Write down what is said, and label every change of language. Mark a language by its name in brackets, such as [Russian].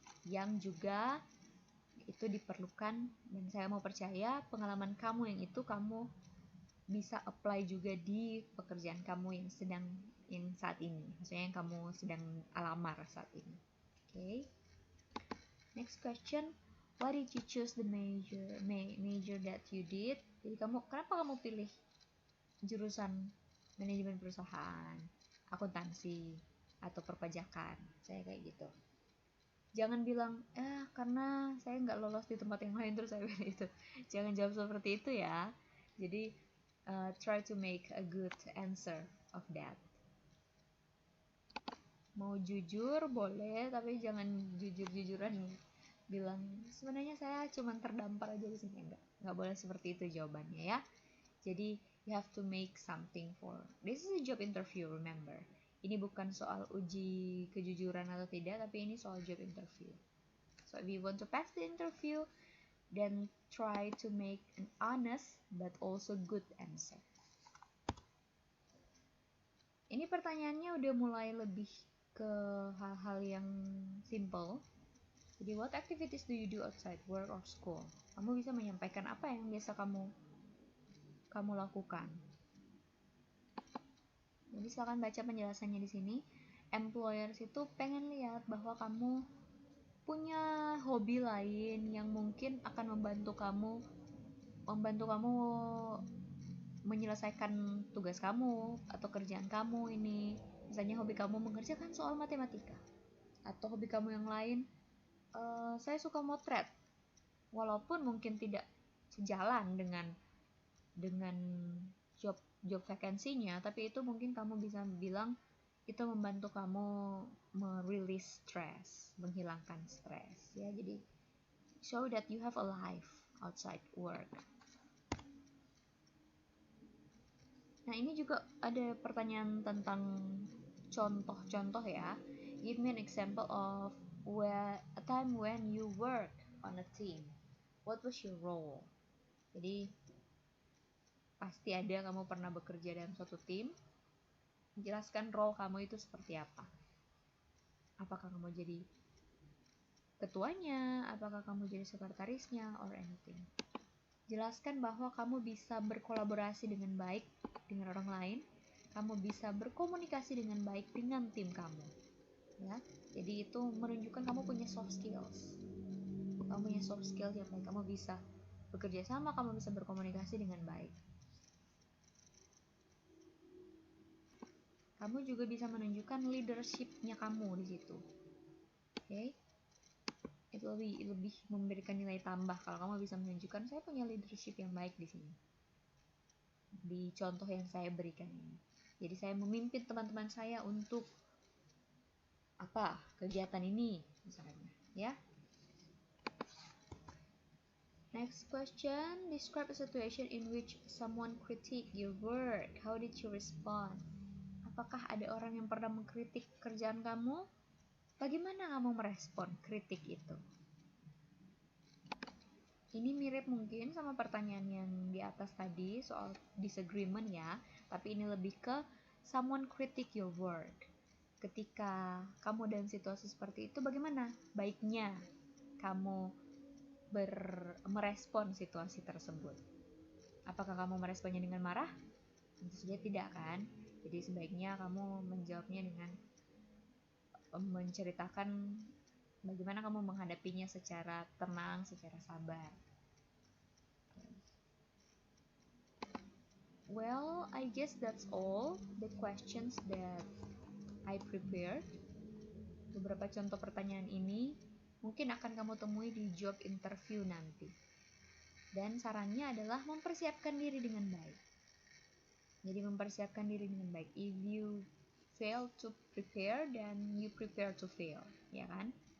[Indonesian] Yang juga itu diperlukan, dan saya mau percaya pengalaman kamu yang itu kamu bisa apply juga di pekerjaan kamu yang saat ini, maksudnya yang kamu sedang alamar saat ini. [English] Okay. Next question, why did you choose the major that you did? [Indonesian] Jadi kenapa kamu pilih jurusan manajemen perusahaan, akuntansi, atau perpajakan? Saya kayak gitu. Jangan bilang, karena saya nggak lolos di tempat yang lain terus saya pilih itu. Jangan jawab seperti itu ya. [English] Jadi try to make a good answer of that. [Indonesian] Mau jujur boleh, tapi jangan jujur-jujuran bilang sebenarnya saya cuma terdampar aja di sini. Nggak boleh seperti itu jawabannya ya. [English] Jadi you have to make something for. This is a job interview, remember. [Indonesian] Ini bukan soal uji kejujuran atau tidak, tapi ini soal job interview. [English] So if you want to pass the interview, then try to make an honest but also good answer. [Indonesian] Ini pertanyaannya udah mulai lebih ke hal-hal yang simple. [English] Jadi what activities do you do outside work or school? [Indonesian] Kamu bisa menyampaikan apa yang biasa kamu lakukan. Jadi silakan baca penjelasannya di sini. Employers itu pengen lihat bahwa kamu punya hobi lain yang mungkin akan membantu kamu menyelesaikan tugas kamu atau kerjaan kamu ini. Misalnya hobi kamu mengerjakan soal matematika, atau hobi kamu yang lain, saya suka motret, walaupun mungkin tidak sejalan dengan job vacancy-nya, tapi itu mungkin kamu bisa bilang itu membantu kamu merilis stres, menghilangkan stres ya. [English] Jadi show that you have a life outside work. [Indonesian] Nah, ini juga ada pertanyaan tentang contoh-contoh ya. [English] Give me an example of a time when you work on a team. What was your role? [Indonesian] Jadi pasti ada kamu pernah bekerja dalam suatu tim. Jelaskan role kamu itu seperti apa. Apakah kamu jadi ketuanya, apakah kamu jadi sekretarisnya, [English] or anything. [Indonesian] Jelaskan bahwa kamu bisa berkolaborasi dengan baik dengan orang lain, kamu bisa berkomunikasi dengan baik dengan tim kamu. Ya, jadi itu menunjukkan kamu punya soft skills. Kamu punya soft skills yang baik, kamu bisa bekerja sama, kamu bisa berkomunikasi dengan baik. Kamu juga bisa menunjukkan leadership-nya kamu di situ. Oke. Itu lebih memberikan nilai tambah kalau kamu bisa menunjukkan saya punya leadership yang baik di sini. Di contoh yang saya berikan ini. Jadi saya memimpin teman-teman saya untuk kegiatan ini misalnya, ya. [English] Next question, describe a situation in which someone critique your work. How did you respond? [Indonesian] Apakah ada orang yang pernah mengkritik kerjaan kamu? Bagaimana kamu merespon kritik itu? Ini mirip mungkin sama pertanyaan yang di atas tadi soal disagreement ya, tapi ini lebih ke [English] someone critique your work. [Indonesian] Ketika kamu dalam situasi seperti itu, bagaimana baiknya kamu merespon situasi tersebut? Apakah kamu meresponnya dengan marah? Tentu saja tidak kan? Jadi sebaiknya kamu menjawabnya dengan menceritakan bagaimana kamu menghadapinya secara tenang, secara sabar. [English] Well, I guess that's all the questions that I prepared. [Indonesian] Beberapa contoh pertanyaan ini mungkin akan kamu temui di job interview nanti. Dan sarannya adalah mempersiapkan diri dengan baik. Jadi mempersiapkan diri dengan baik. [English] If you fail to prepare, then you prepare to fail, [Indonesian] ya kan?